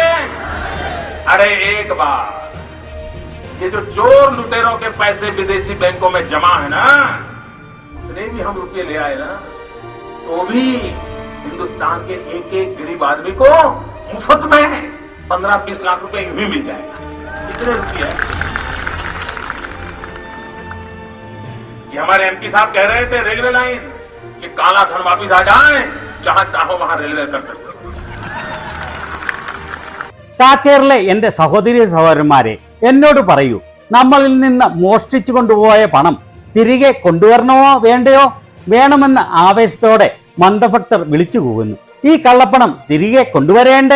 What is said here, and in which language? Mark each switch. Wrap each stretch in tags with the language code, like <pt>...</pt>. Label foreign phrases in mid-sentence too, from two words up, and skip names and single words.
<hi>अरे एक बार ये जो चोर लुटेरों के पैसे विदेशी बैंकों में जमा है ना, इतने भी हम रुपये ले आए ना, तो भी हिंदुस्तान के एक एक गरीब आदमी को मुफ्त में 15-20 लाख रुपए भी मिल जाएगा. इतने रुपये ये हमारे एमपी साहब कह रहे थे</hi> <en>railway line,</en> <hi>कि काला धन वापिस आ जाए, जहां चाहो वहां रेलवे कर सकते.</hi> <ml>കാക്കേറിലെ എൻ്റെ സഹോദരി സഹോദരന്മാരെ, എന്നോട് പറയൂ, നമ്മളിൽ നിന്ന് മോഷ്ടിച്ചു കൊണ്ടുപോയ പണം തിരികെ കൊണ്ടുവരണമോ വേണ്ടയോ? വേണമെന്ന ആവേശത്തോടെ മന്ദഭക്തർ വിളിച്ചു കൂവുന്നു. ഈ കള്ളപ്പണം തിരികെ കൊണ്ടുവരേണ്ടേ?</ml>